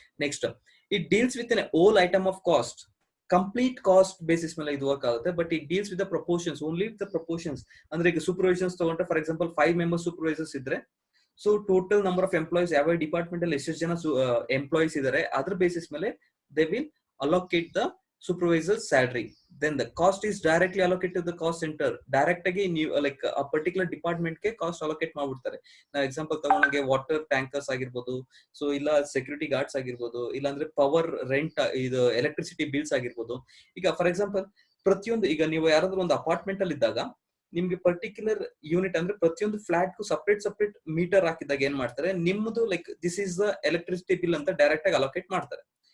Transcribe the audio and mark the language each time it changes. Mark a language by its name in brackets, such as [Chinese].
[English] Next it deals with an whole item of cost. [Kannada] Complete cost basis ಮೇಲೆ ಇದು work ಆಗುತ್ತೆ, [English] But it deals with the proportions, only with the proportions. [Kannada] ಅಂದ್ರೆ ಈಗ supervisors ತಗೊಂಡ್ರೆ for example 5 members supervisors ಇದ್ರೆ so total number of employees ಯಾವ department ಅಲ್ಲಿ ಎಷ್ಟು ಜನ ಎಂಪ್ಲಾಯೀಸ್ ಇದಾರೆ ಅದ್ರ ಬೇಸಿಸ್ ಮೇಲೆ [English] They will allocate the supervisor salary. Then the cost is directly allocated to the cost center. [Kannada] Direct ಆಗಿ ನೀವು ಲೈಕ್ ಆ ಪರ್ಟಿಕ್ಯುಲರ್ ಡಿಪಾರ್ಟ್ಮೆಂಟ್ ಗೆ ಕಾಸ್ಟ್ ಅಲೋಕೇಟ್ ಮಾಡ್ಬಿಡ್ತಾರೆ. ನಾವು ಎಕ್ಸಾಂಪಲ್ ತಗೊಂಡಂಗೆ ವಾಟರ್ ಟ್ಯಾಂಕರ್ಸ್ ಆಗಿರ್ಬೋದು, ಸೊ ಇಲ್ಲ ಸೆಕ್ಯೂರಿಟಿ ಗಾರ್ಡ್ಸ್ ಆಗಿರ್ಬೋದು, ಇಲ್ಲ ಅಂದ್ರೆ ಪವರ್ ರೆಂಟ್ ಇದು ಎಲೆಕ್ಟ್ರಿಸಿಟಿ ಬಿಲ್ಸ್ ಆಗಿರ್ಬೋದು. ಈಗ ಫಾರ್ ಎಕ್ಸಾಂಪಲ್ ಪ್ರತಿಯೊಂದು ಈಗ ನೀವು ಯಾರಾದ್ರೂ ಒಂದು ಅಪಾರ್ಟ್ಮೆಂಟ್ ಅಲ್ಲಿ ಇದ್ದಾಗ ನಿಮ್ಗೆ ಪರ್ಟಿಕ್ಯುಲರ್ ಯೂನಿಟ್ ಅಂದ್ರೆ ಪ್ರತಿಯೊಂದು ಫ್ಲಾಟ್ ಸಪರೇಟ್ ಮೀಟರ್ ಹಾಕಿದಾಗ ಏನ್ ಮಾಡ್ತಾರೆ, ನಿಮ್ದು [English] like this is the electricity bill [Kannada] ಅಂತ ಡೈರೆಕ್ಟ್ ಆಗಿ ಅಲೋಕೇಟ್ ಮಾಡ್ತಾರೆ.